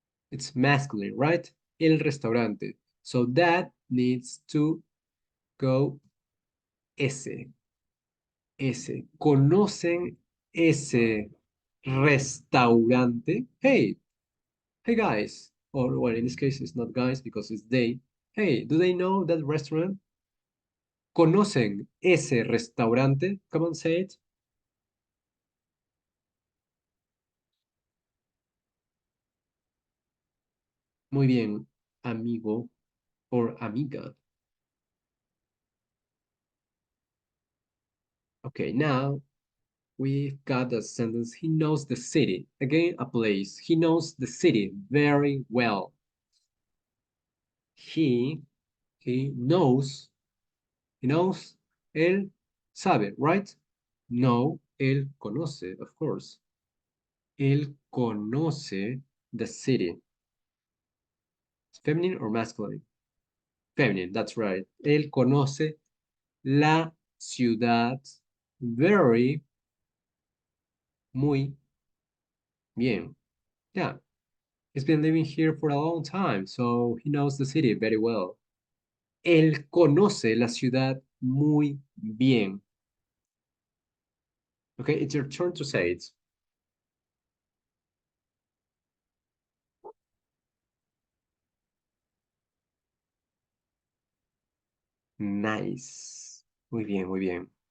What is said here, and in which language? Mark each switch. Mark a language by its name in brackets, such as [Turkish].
[English] It's masculine, right? [Spanish] El restaurante. [English] So that needs to go ese. Ese. [Spanish] ¿Conocen ese restaurante? [English] Hey guys. Or well, in this case, it's not guys because it's they. Hey, do they know that restaurant? [Spanish] ¿Conocen ese restaurante? [English] Come on, say it. [Spanish] Muy bien, amigo or amiga. [English] Okay, now we've got the sentence. He knows the city. Again, a place. He knows the city very well. He, he knows, he knows, [Spanish] él sabe, [English] right? [Spanish] No, él conoce, [English] of course. [Spanish] Él conoce [English] the city. It's feminine or masculine? Feminine, that's right. [Spanish] Él conoce la ciudad very, muy bien. [English] Yeah, he's been living here for a long time, so he knows the city very well. [Spanish] Él conoce la ciudad muy bien. [English] Okay, it's your turn to say it. [Spanish] Nice. Muy bien, muy bien.